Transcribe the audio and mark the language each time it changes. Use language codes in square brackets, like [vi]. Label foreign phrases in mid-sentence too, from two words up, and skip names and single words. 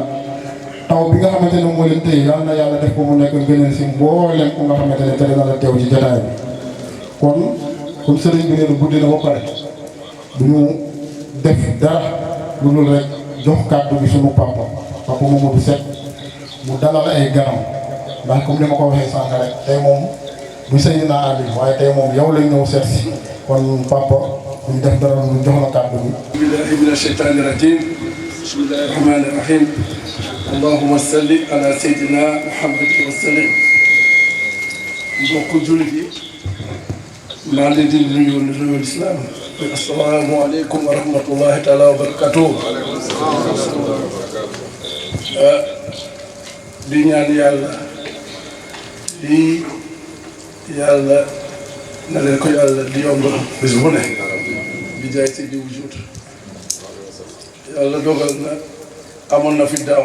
[wo] taw bi nga xamante ne moo leen téye yàlla na yàlla def ko mu nekk ngëneel si mbooleem ku nga xamante ne tere na la teew ci jotaay bi kon sëriñ bi nee na guddi na ba pare du ñu def dara lu dul rek jox kàddu bi suñu papa Mamadou Seck mu dalal ay ganam ndax comme ni ma ko waxee sànq rek tey moom bu sëy naa àlli waaye tey moom yow lañ ñëw seet si kon papa ñu def dara lu jox la kàddu bi. [ar] بالله من الشيطان الرجيم بسم الله الرحمن الرحيم اللهم صل على سيدنا محمد وسلم [wo] mbokk jullit yi maa ngi leen di nuyu lislaam [ar] السلام عليكم ورحمة الله تعالى وبركاته [wo] di ñaan yàlla lii yàlla na leen ko yàlla di yomb bés bu ne bi jaay si di wujud yàlla dogal na amoon na fi daaw